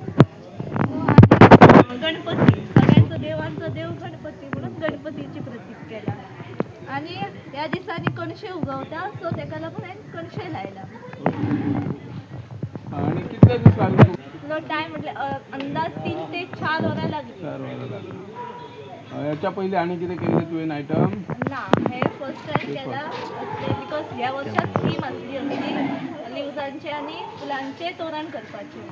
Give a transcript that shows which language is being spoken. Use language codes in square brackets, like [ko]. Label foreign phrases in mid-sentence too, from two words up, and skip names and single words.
[kok] गणपती, सगळ्यांचो देवांचो देव गणपती म्हणून गणपतीची प्रतीक केला. आणि ह्या दिसांनी कणशे उगवता, सो तेका लागून हांवें कणशे लायला. आणि कितले दीस लागले? टायम म्हटले अंदाज 3 ते 4 वरां लागली. याच्या पहिले आणि किती केले तुवें आयटम? ना, हे [en] first time [kok] केला बिकॉज ह्या वर्षात थीम असली लिव्जांचे आणि फुलांचे तोरण करपाचे.